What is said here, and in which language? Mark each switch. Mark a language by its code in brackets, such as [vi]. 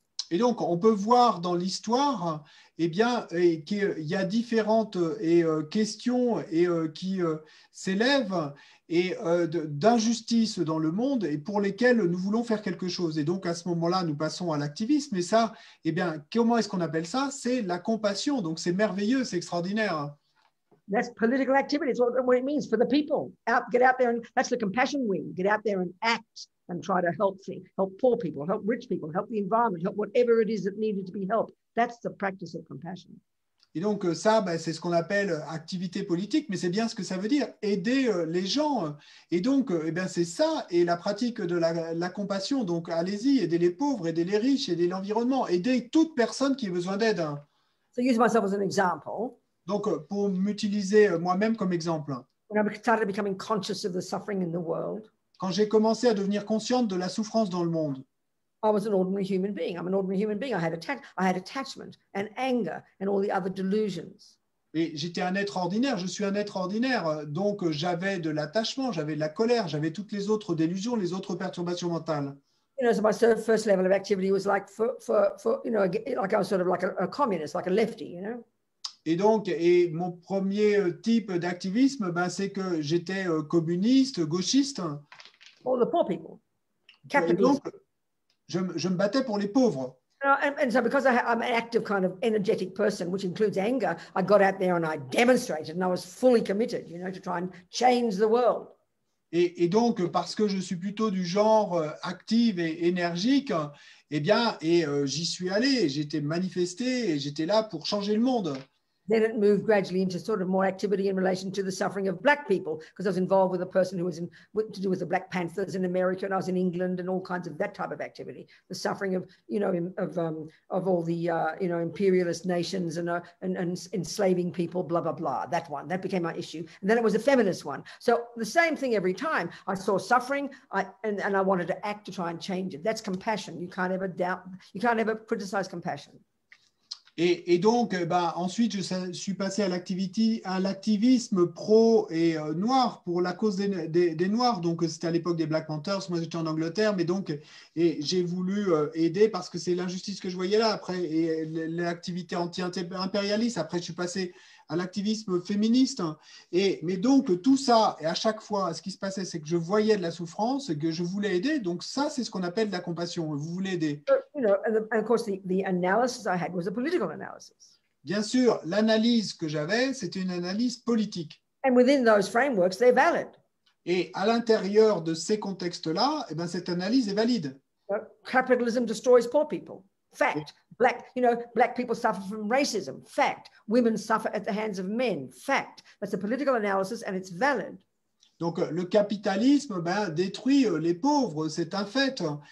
[fr] Et donc, on peut voir dans l'histoire, eh bien, qu'il y a différentes questions qui s'élèvent et d'injustice dans le monde et pour lesquelles nous voulons faire quelque chose. Et donc, à ce moment-là, nous passons à l'activisme. Et ça, eh bien, comment est-ce qu'on appelle ça? C'est la compassion. Donc, c'est merveilleux, c'est extraordinaire. [en] That's political activity. It's what it means for the people. Get out there, and that's the compassion wing. Get out there and act and try to help poor people, help rich people, help the environment, help whatever it is that needed to be helped. That's the practice of compassion. [fr] Et donc ça, c'est ce qu'on appelle activité politique, mais c'est bien ce que ça veut dire, aider les gens. Et donc, c'est ça, et la pratique de la compassion. Donc, allez-y, aidez les pauvres, aidez les riches, aidez l'environnement, aidez toute personne qui a besoin d'aide. [en] So use myself as an example. [fr] Donc, pour m'utiliser moi-même comme exemple. [en] When I started becoming conscious of the suffering in the world, [fr] quand j'ai commencé à devenir consciente de la souffrance dans le monde, [en] I was an ordinary human being. I'm an ordinary human being. I had attachment and anger and all the other delusions. [fr] Et j'étais un être ordinaire, je suis un être ordinaire, donc j'avais de l'attachement, j'avais de la colère, j'avais toutes les autres délusions, les autres perturbations mentales. [en] You know, so my first level of activity was like for you know, like I was sort of like a communist, like a lefty, you know. [fr] Et donc, mon premier type d'activisme, c'est que j'étais communiste, gauchiste. [en] All the poor people. [fr] Et donc, je me battais pour les pauvres. [en] And so because I'm an active kind of energetic person, which includes anger, I got out there and I demonstrated and I was fully committed, you know, to try and change the world. [fr] Et donc, parce que je suis plutôt du genre active et énergique, eh bien, j'y suis allé, j'étais manifesté et j'étais là pour changer le monde. [en] Then it moved gradually into sort of more activity in relation to the suffering of Black people, because I was involved with a person who was to do with the Black Panthers in America, and I was in England, and all kinds of that type of activity. The suffering of, you know, of all the you know, imperialist nations and enslaving people, blah blah blah. That one, that became my issue, and then it was a feminist one. So the same thing every time. I saw suffering, and I wanted to act to try and change it. That's compassion. You can't ever doubt. You can't ever criticize compassion. [fr] Et donc, ensuite, je suis passé à l'activisme pro et noir pour la cause des Noirs. Donc, c'était à l'époque des Black Panthers. Moi, j'étais en Angleterre, mais donc, et j'ai voulu aider parce que c'est l'injustice que je voyais là. Après, et l'activité anti-impérialiste. Après, je suis passé à l'activisme féministe. Mais donc, tout ça, et à chaque fois, ce qui se passait, c'est que je voyais de la souffrance et que je voulais aider. Donc, ça, c'est ce qu'on appelle de la compassion. Vous voulez aider. [en] You know, and of course, the analysis I had was a political analysis. [fr] Bien sûr, l'analyse que j'avais, c'était une analyse politique. [en] And within those frameworks, they're valid. [fr] Et à l'intérieur de ces contextes-là, cette analyse est valide. [en] Capitalism destroys poor people. Fact. Black people suffer from racism. Fact. Women suffer at the hands of men. Fact. That's a political analysis and it's valid. [fr] Donc, le capitalisme détruit les pauvres, c'est un fait.